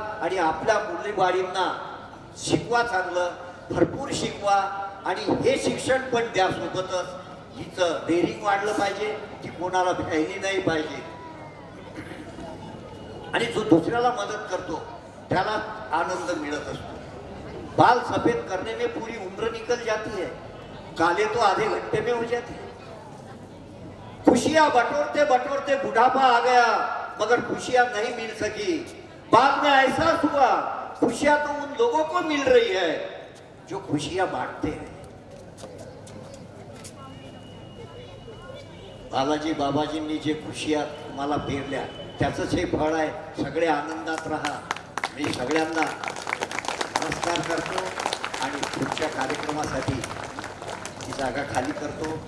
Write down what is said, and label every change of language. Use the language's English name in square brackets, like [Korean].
[Marathi] आणि आपल्या मुलीबाळींना शिकवा, चांगलं भरपूर शिकवा. आणि हे शिक्षण पण द्या सोबतच. हिचं डेअरिंग वाढलं पाहिजे, ती कोणाला भ्यायली नाही पाहिजे. आणि जो दुसऱ्याला मदत करतो त्याला आनंद मिळत असतो. [Hindi] बाल सफेद करने में पूरी उम्र निकल जाती है, काले तो आधे घंटे में हो जाते हैं. खुशियां बटोरते बटोरते बुढ़ापा आ गया, मगर खुशियां नहीं मिल सकी. बाद में एहसास हुआ खुशियां तो उन लोगों को मिल रही है जो खुशियां बांटते हैं. [Marathi] बालाजी बाबाजींनी जे खुशियां मला पेरल्या त्याचंच हे फळ आहे. सगळे आनंदात राहा. मी सगळ्यांना नमस्कार करतो आणि पुढच्या कार्यक्रमासाठी ही जागा खाली करतो.